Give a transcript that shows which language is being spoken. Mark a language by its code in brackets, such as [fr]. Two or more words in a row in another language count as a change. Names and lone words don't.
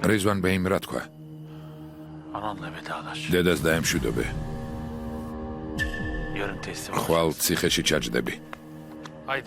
[ka] რიзвან ბეიმ რა თქვა? [tr] Ananla vedalaş. [ka] დედას დაემშვიდობე. [tr] Yarın teslim ol. [ka] ხვალ ციხეში ჩაჯდები. [tr] Haydi.